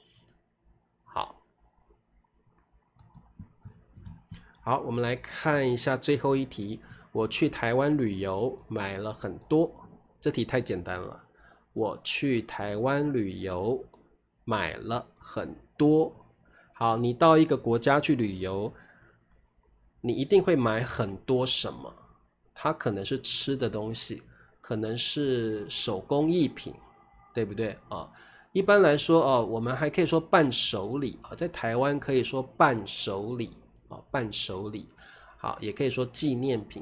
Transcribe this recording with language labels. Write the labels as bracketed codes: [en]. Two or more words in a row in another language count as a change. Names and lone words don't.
[zh] 好，我們來看一下最後一題。我去台灣旅遊買了很多，這題太簡單了。我去台灣旅遊買了很多。好，你到一個國家去旅遊，你一定會買很多什麼？它可能是吃的東西，可能是手工藝品，對不對一般來說我們還可以說伴手禮在台灣可以說伴手禮伴手禮，好，也可以說紀念品。